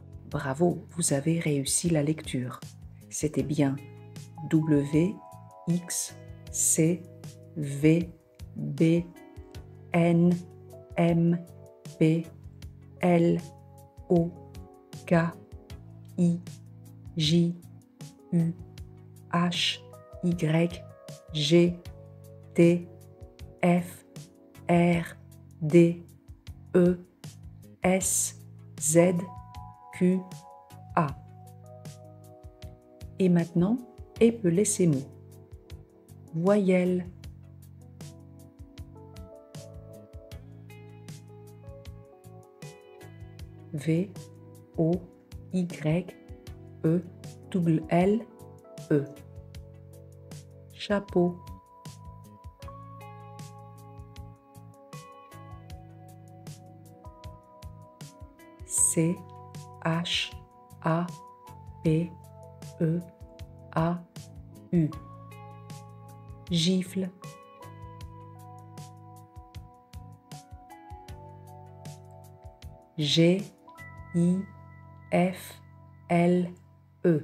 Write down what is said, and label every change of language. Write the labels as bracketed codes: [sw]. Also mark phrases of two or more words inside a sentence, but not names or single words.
[fr] Bravo, vous avez réussi la lecture. C'était bien W, X, C, V, B, N, M, P, L, O, K, I, J, U, H, Y, G, T, F, R, D, E, S, Z, Q, A. Et maintenant, épelez ces mots. Voyelles. V, O, Y, E, double L, E. Chapeau. C, H, A, P, E, A, U. Gifle. G, I, F, L, E.